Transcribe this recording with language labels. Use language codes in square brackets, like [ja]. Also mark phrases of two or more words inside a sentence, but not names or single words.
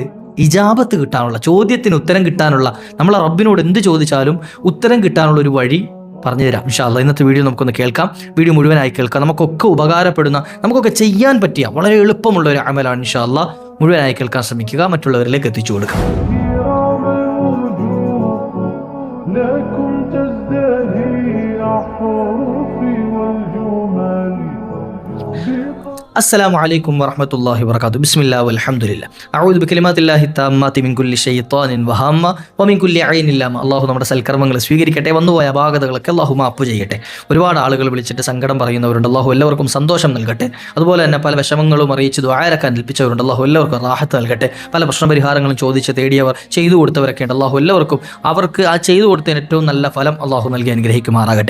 [ml] ഇജാബത്ത് കിട്ടാനുള്ള, ചോദ്യത്തിന് ഉത്തരം കിട്ടാനുള്ള, നമ്മളെ റബ്ബിനോട് എന്ത് ചോദിച്ചാലും ഉത്തരം കിട്ടാനുള്ള ഒരു വഴി പറഞ്ഞുതരാം [ar] إن شاء الله. [ml] ഇന്നത്തെ വീഡിയോ നമുക്കൊന്ന് കേൾക്കാം. വീഡിയോ മുഴുവനായി കേൾക്കാം. നമുക്കൊക്കെ ഉപകാരപ്പെടുന്ന, നമുക്കൊക്കെ ചെയ്യാൻ പറ്റിയ വളരെ എളുപ്പമുള്ള ഒരു അമലാണ് [ar] إن شاء الله. [ml] മുഴുവനായി കേൾക്കാൻ ശ്രമിക്കുക, മറ്റുള്ളവരിലേക്ക് എത്തിച്ചു കൊടുക്കുക. [ar] السلام عليكم ورحمة الله وبركاته. بسم الله والحمد لله. أعوذ بكلمات الله التامات من كل شيطان وهامة ومن كل عين لامة. [ml] അള്ളാഹു നമ്മുടെ സൽക്കർമ്മങ്ങൾ സ്വീകരിക്കട്ടെ, വന്നുപോയ അപാകതകളൊക്കെ അള്ളാഹു മാപ്പ് ചെയ്യട്ടെ. ഒരുപാട് ആളുകൾ വിളിച്ചിട്ട് സങ്കടം പറയുന്നവരുണ്ട്, അള്ളാഹു എല്ലാവർക്കും സന്തോഷം നൽകട്ടെ. അതുപോലെ തന്നെ പല വിഷമങ്ങളും അറിയിച്ച് ദുആരക്കാൻ ഏൽപ്പിച്ചവരുണ്ട്, അള്ളാഹു എല്ലാവർക്കും റാഹത്ത് നൽകട്ടെ. പല പ്രശ്നപരിഹാരങ്ങളും ചോദിച്ച് തേടിയവർ, ചെയ്തു കൊടുത്തവരൊക്കെ ഉണ്ട്, അള്ളാഹു എല്ലാവർക്കും അവർക്ക് ആ ചെയ്തു കൊടുത്തതിന് ഏറ്റവും നല്ല ഫലം അള്ളാഹു നൽകി അനുഗ്രഹിക്കുമാറാകട്ടെ.